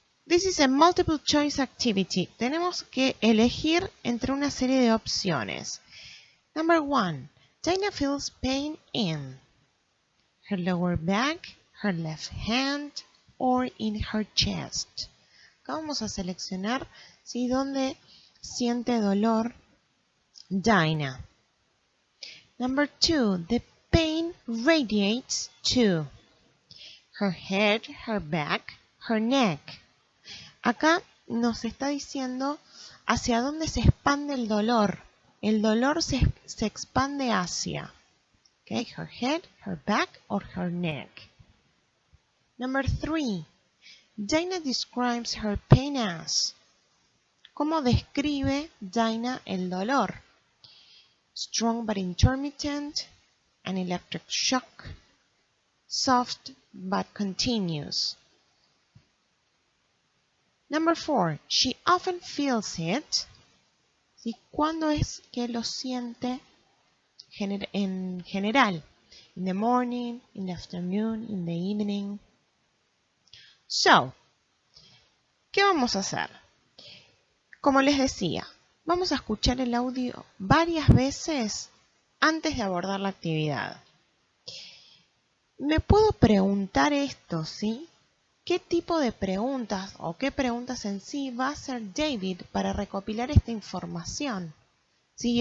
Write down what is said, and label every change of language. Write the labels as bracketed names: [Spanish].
[English] This is a multiple choice activity. [Spanish] Tenemos que elegir entre una serie de opciones. [English] Number 1. Dinah feels pain in her lower back, her left hand, or in her chest. [Spanish] Acá vamos a seleccionar ¿sí? Dónde siente dolor Dinah. [English] Number 2. The pain radiates to her head, her back, her neck. [Spanish] Acá nos está diciendo hacia dónde se expande el dolor. El dolor se expande hacia. [English] Okay, her head, her back, or her neck. Number 3. Dinah describes her pain as. [Spanish] ¿Cómo describe Dinah el dolor? [English] Strong but intermittent, an electric shock, soft but continuous. Number 4. She often feels it. ¿Sí? [Spanish] ¿Cuándo es que lo siente en general? [English] In the morning, in the afternoon, in the evening. So, [Spanish] ¿qué vamos a hacer? Como les decía, vamos a escuchar el audio varias veces antes de abordar la actividad. Me puedo preguntar esto, ¿sí? ¿Qué tipo de preguntas o qué preguntas en sí va a hacer David para recopilar esta información? ¿Sí?